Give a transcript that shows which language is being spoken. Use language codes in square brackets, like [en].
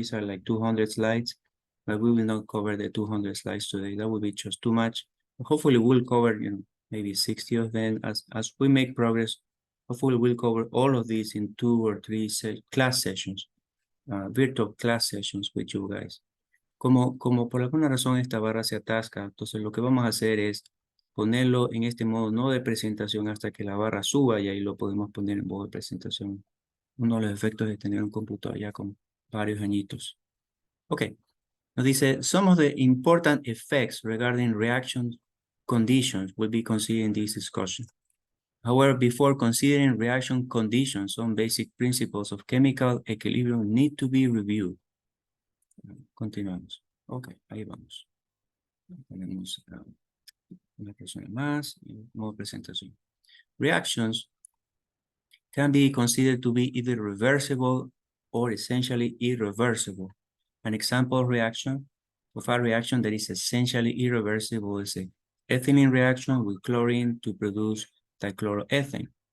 [en] These are like 200 slides, but we will not cover the 200 slides today. That would be just too much. Hopefully we'll cover, maybe 60 of them as we make progress. Hopefully we'll cover all of these in 2 or 3 class sessions, virtual class sessions with you guys. [es] Como por alguna razón esta barra se atasca, entonces lo que vamos a hacer es ponerlo en este modo no de presentación hasta que la barra suba y ahí lo podemos poner en modo de presentación. Uno de los efectos de tener un computador ya con varios añitos. [en] Ok, [es] nos dice, [en] some of the important effects regarding reactions conditions will be considered in this discussion. However, before considering reaction conditions, some basic principles of chemical equilibrium need to be reviewed. [es] Continuamos. Ok, ahí vamos. Tenemos una persona más y nueva presentación. [en] Reactions can be considered to be either reversible or essentially irreversible. An example reaction of a reaction that is essentially irreversible is a ethylene reaction with chlorine to produce dichloroethane.